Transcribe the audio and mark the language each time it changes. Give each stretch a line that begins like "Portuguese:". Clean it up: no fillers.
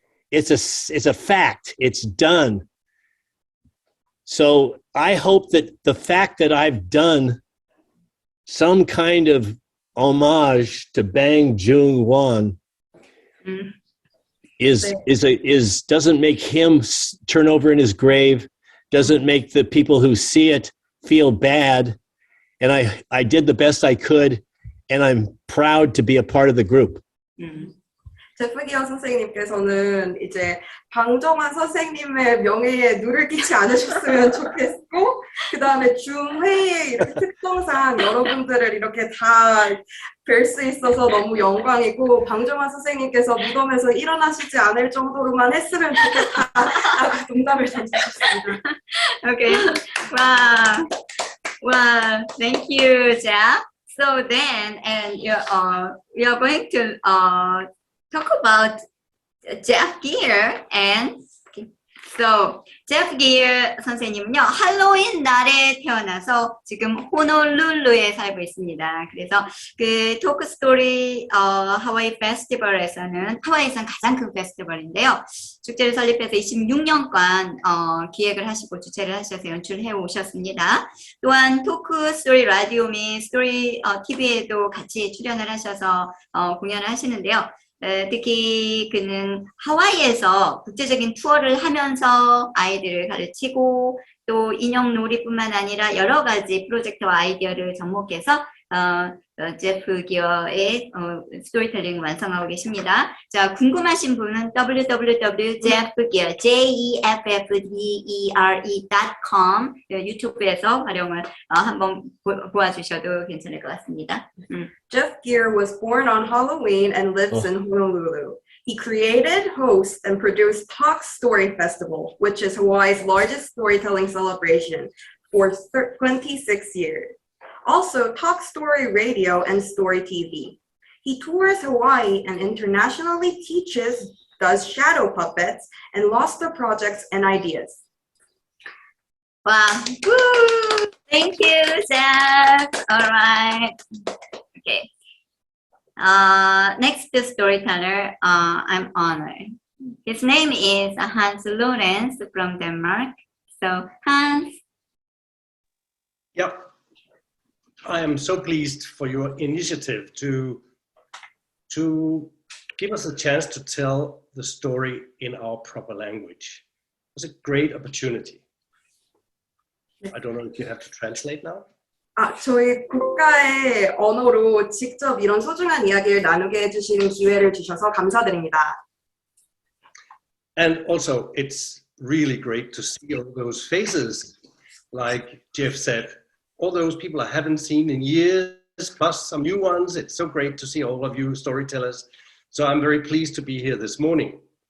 English: It's a fact. It's done. So I hope that the fact that I've done some kind of homage to Bang Jung Hwan doesn't make him turn over in his grave, doesn't make the people who see it feel bad. And I did the best I could, and I'm proud to be a part of the group.
Korean: 제프 기어 선생님께서는 이제 방정환 선생님의 명예에 누를 끼치 않으셨으면 좋겠고 그 다음에 중회의 이렇게 특성상 여러분들을 이렇게 다 뵐 수 있어서 너무 영광이고 방정환 선생님께서 무덤에서 일어나시지 않을 정도로만 했으면 좋겠다라고 농담을 던져주셨습니다.
English: Okay. Wow. Wow. Thank you, Jeff. So then, and we are going to talk about Jeff Gere and so Jeff Gere
Korean: 선생님은요 할로윈 날에 태어나서 지금 호놀룰루에 살고 있습니다. 그래서 그 토크 스토리 하와이 페스티벌에서는 하와이에선 가장 큰 페스티벌인데요. 축제를 설립해서 26년간 기획을 하시고 주최를 하셔서 연출해 오셨습니다. 또한 토크 스토리 라디오 및 스토리 TV에도 같이 출연을 하셔서 공연을 하시는데요. 특히 그는 하와이에서 국제적인 투어를 하면서 아이들을 가르치고 또 인형 놀이뿐만 아니라 여러 가지 프로젝트와 아이디어를 접목해서 제프 기어의 스토리텔링 완성하고 계십니다. 자, 궁금하신 분은 www.jeffgeere, jeffgeere.com 유튜브에서 활용을 한번 보아주셔도 괜찮을 것 같습니다.
English: Jeff Gere was born on Halloween and lives in Honolulu. He created, hosts, and produced Talk Story Festival, which is Hawaii's largest storytelling celebration, for 26 years. Also Talk Story Radio and Story TV. He tours Hawaii and internationally teaches, does shadow puppets, and lost the projects and ideas. Wow. Woo! Thank you, Jeff. All right. Okay. Next storyteller, I'm honored. His name is Hans Lorenz from Denmark. So Hans. Yep. I am so pleased for your initiative to give us a chance to tell the story in our proper language. It was a great opportunity. I don't know if you have to translate now.
Korean: 저희 국가의 언어로 직접 이런 소중한 이야기를 나누게 해주시는 기회를 주셔서 감사드립니다.
English: And also, it's really great to see all those faces, like Jeff said, all those people I haven't seen in years, plus some new ones. It's so great to see all of you storytellers. So I'm very pleased to be here this morning.